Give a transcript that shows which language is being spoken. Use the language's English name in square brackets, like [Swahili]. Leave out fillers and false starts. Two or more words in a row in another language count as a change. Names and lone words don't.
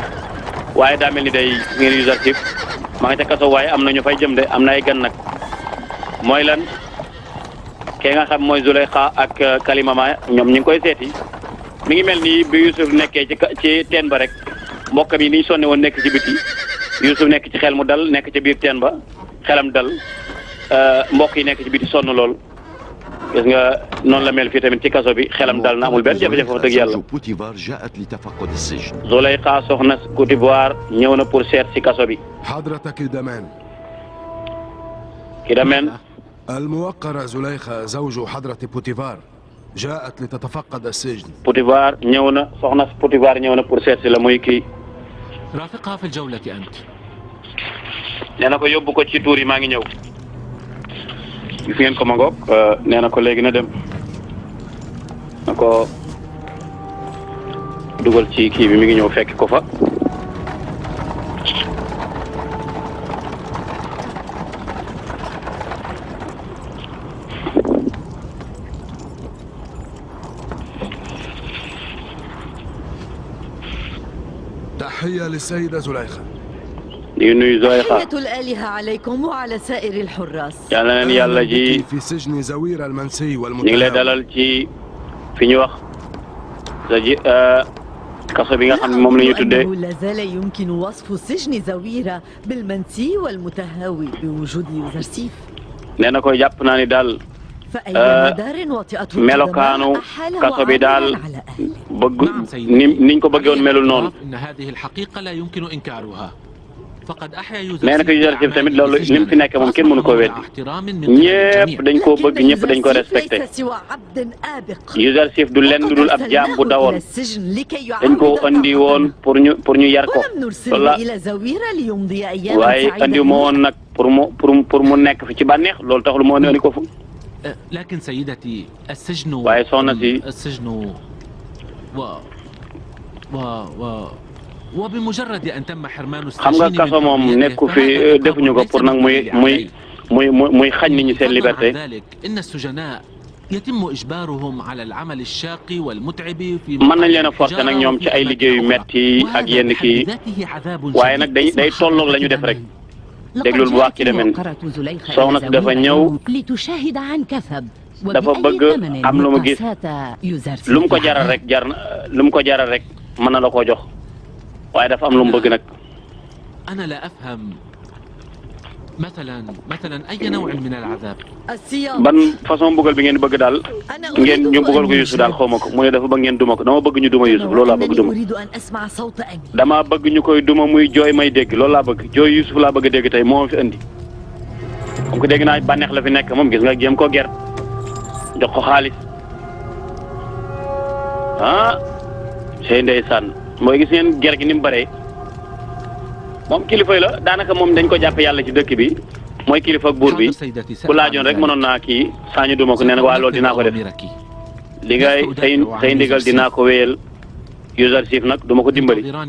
[Wolof] waaye daa mel ni day ngeen Yuzarsif ma nga ca kaso waaye am na ñu fay jëm de am na ay gan nag mooy lan kee nga xam mooy Zuleyxa ak Kalimama ñoom ñu ngi koy seeti mi ngi mel ni bi Youssouf nekkee ci teen ba rek mbokkam yi ni ñu sonne woon nekk ci biti Youssouf nekk ci xel mu dal nekk ci biir teen ba xelam dal mbokk yi nekk ci biti sonn lool gis nga noonu la mel fii tamit ci kaso bi xelam dal na amul benn jafe-jafe wax dëgg yàlla. Zuleyxa soxna Potifar ñëw na pour seet ci kaso bi. [Arabic] حضرتك كدمان. Kidamen. الموقرة زليخة زوج حضرة بوتيفار جاءت لتتفقد السجن. [Wolof] Potifar ñëw na soxna Potifar ñëw na pour seet ci la muy kii. [Arabic] رافقها في الجولة أنت. [Wolof] nee na ko yóbbu ko ci tuur yi maa ngi ñëw. gis ngeen ko ma ngoog nee na ko léegi na dem na ko dugal ci kii bi mi ngi ñëw fekk ko fa. [Arabic] تحية للسيدة زليخة. [Wolof] di nuyu Zuleyxa. [Arabic] تحية الآلهة عليكم وعلى سائر الحراس. [Wolof] yàlla na leen yàlla ji [Arabic] في سجن زوير المنسي [Wolof] ñu ngi lay [Arabic] والمتهم. [Wolof] dalal ci fi ñu wax sa ji kaso bi nga xam ne moom la ñu tuddee. [Arabic] أنه لا زال يمكن وصف سجن زويرة بالمنسي والمتهاوي بوجود يوزرسيف. [Wolof] nee na ko jàpp naa ni daal [Arabic] فأي مدار وطئته [Wolof] melokaanu kaso bi daal bëgg niñ ko bëggee woon melul noonu. [Arabic] إن هذه الحقيقة لا يمكن إنكارها. فقد أحيا [Wolof] nee na ko Yuzarsif tamit loolu ni mu fi nekk moom kenn mënu koo weddi ñëpp dañ koo bëgg ñëpp dañ ko respecté. Yuzarsif du lenn dul ab jaam bu dawoon dañ koo andi woon pour ñu yar ko loolu la waaye andi ma woon nag pour mu nekk fi ci bànneex loolu taxul moo andi ko fu. [Arabic] لكن سيدتي السجن [Wolof] waaye soxna si [Arabic] السجن وبمجرد أن تم حرمان [Wolof] xam nga kaso moom nekku fi defuñu ko pour nag muy xañ nit ñi seen liberté. [Arabic] إن السجناء يتم إجبارهم على العمل الشاق والمتعب في [Wolof] mën nañ leen a forcer nag ñoom ci ay liggéey yu metti ak yenn kii waaye nag day tolloog la ñu def rek. déglul bu wax ci demen soxna si dafa ñëw dafa bëgg am lu mu gis lu mu ko jaral rek lu mu ko jaral rek mën na la koo jox waaye dafa am lu mu bëgg nag. [Arabic] أنا لا أفهم مثلا أي نوع من العذاب. [Wolof] ban façon mbugal bi ngeen bëgg daal ngeen ñu mbugal ko Youssouf daal xaw ma ko mu ne dafa bëgg ngeen duma ko dama bëgg ñu duma Youssouf loolu laa bëgg duma. dama bëgg ñu koy duma muy jooy may dégg loolu laa bëgg jooy Youssouf laa bëgg dégg tey moo fi andi. [French] comme que [Wolof] dégg naa bànneex la fi nekk moom gis nga jéem koo ger jox ko xaalis ah sey ndeysaan mooy gis ngeen ger gi ni mu bëree moom kilifa la daanaka moom dañ ko jàpp yàlla ci dëkk bi mooy kilifa ak buur bi ku laajoon rek mënoon naa kii saañu duma ko nee na waa loolu dinaa ko def li ngay say ndigal dinaa ko wéyal Yuzarsif nag duma ko dimbali